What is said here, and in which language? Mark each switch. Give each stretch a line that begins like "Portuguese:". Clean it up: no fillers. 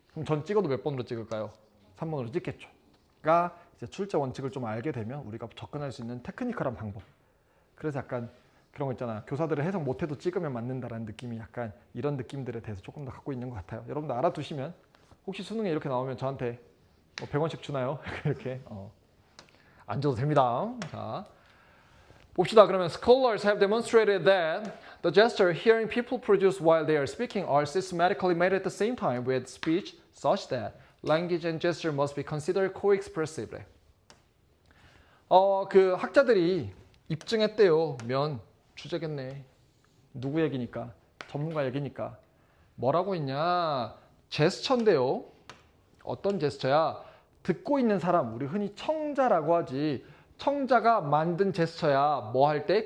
Korean: 그럼 전 찍어도 몇 번으로 찍을까요? 3번으로 찍겠죠. 가 이제 출제 원칙을 좀 알게 되면 우리가 접근할 수 있는 테크니컬한 방법. 그래서 약간 그런 거 있잖아. 교사들을 해석 못해도 찍으면 맞는다라는 느낌이 약간 이런 느낌들에 대해서 조금 더 갖고 있는 것 같아요. 여러분들 알아두시면 혹시 수능에 이렇게 나오면 저한테 100원씩 주나요? 이렇게 안 줘도 됩니다. 자, 봅시다. 그러면
English: scholars have demonstrated that the gesture hearing people produce while they are speaking are systematically made at the same time with speech such that language and gesture must be considered co-expressively.
Korean: 그 학자들이 입증했대요. 면 주제겠네. 누구 얘기니까? 전문가 얘기니까. 뭐라고 했냐? 제스처인데요. 어떤 제스처야? 듣고 있는 사람, 우리 흔히 청자라고 하지. 청자가 만든 제스처야. 뭐 할 때?